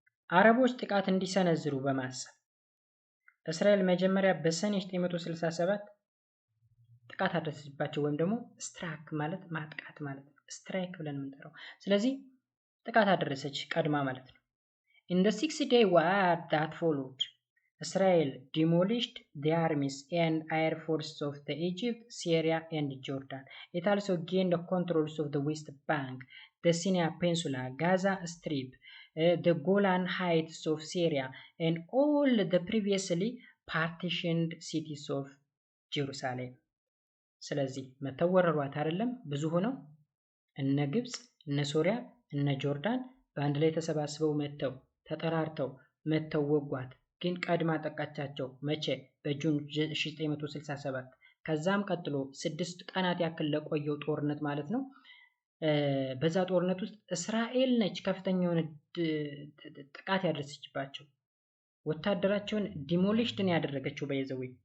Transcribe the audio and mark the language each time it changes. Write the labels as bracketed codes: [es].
[am] አረቦች ጥቃት እንዲሰነዝሩ በማሰብ እስራኤል መጀመሪያ በሰኔ 967 ጥቃት አደረሰችባቸው ወይም ደግሞ ስትራክ ማለት ማጥቃት ማለት ነው። ስትራይክ ብለን የምንጠራው። ስለዚህ ጥቃት አደረሰች ቀድማ ማለት ነው። [en] in the 6-day war that followed, Israel demolished the armies and air forces of the Egypt, Syria and Jordan. It also gained the controls of the West Bank, the Sinai Peninsula, Gaza Strip, the Golan Heights of Syria and all the previously partitioned cities of Jerusalem. [am] ስለዚህ መተወረሯት አይደለም ብዙ ሆነው እነ ግብጽ፣ እነ ሶሪያ፣ እነ ጆርዳን በአንድ ላይ ተሰባስበው መተው ተጠራርተው መተው ወጓት። ግን ቀድማ ጠቃቻቸው መቼ? በጁን 1967። ከዛም ቀጥሎ 6 ቀናት ያክል ለቆየው ጦርነት ማለት ነው። በዛ ጦርነት ውስጥ እስራኤል ነች ከፍተኛውን ጥቃት ያደረሰችባቸው። ወታደራቸውን ዲሞሊሽን ያደረገችው በየዘዌ